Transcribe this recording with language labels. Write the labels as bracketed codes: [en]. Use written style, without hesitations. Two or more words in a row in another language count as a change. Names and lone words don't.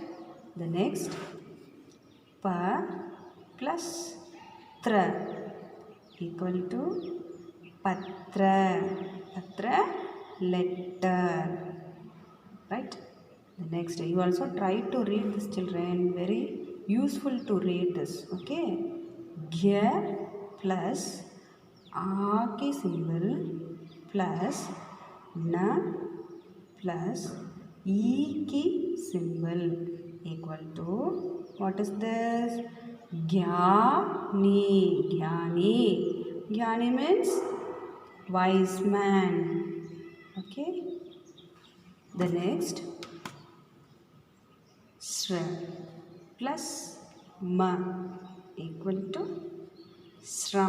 [en] The next, pa plus tra equal to patra. Patra, letter. Right? The next, you also try to read this children. Very useful to read this. Okay? Gya plus a ki symbol plus na plus e ki symbol equal to, what is this? Gyani. Gyani. Gyani means wise man. Okay. The next, sra plus ma equal to sram.